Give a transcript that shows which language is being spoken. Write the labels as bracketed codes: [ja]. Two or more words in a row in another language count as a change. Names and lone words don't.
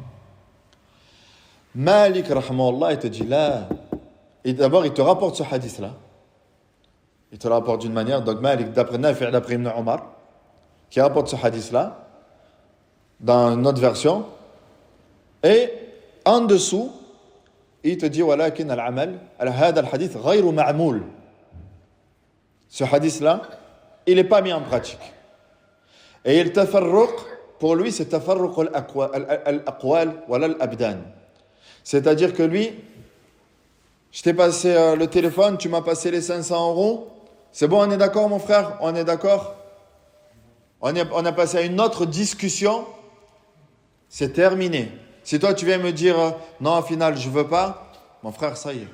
[fr] Malik, rahmahullah, il te dit là. Et d'abord, il te rapporte ce hadith-là. Il te le rapporte d'une manière. Donc Malik, d'après Nafi', d'après Ibn Omar, qui rapporte ce hadith-là, dans une autre version. Et en dessous, il te dit [ar] ولكن العمل هذا الحديث غير معمول. [fr] Ce hadith-là, il n'est pas mis en pratique. Et il tafarruq, pour lui, c'est [ar] تفرق الأقوال ولا الأبدان. [fr] C'est-à-dire que lui, je t'ai passé le téléphone, tu m'as passé les 500 €. C'est bon, on est d'accord, mon frère? On est d'accord? On a passé à une autre discussion. C'est terminé. Si toi, tu viens me dire, non, au final, je ne veux pas, mon frère, ça y est.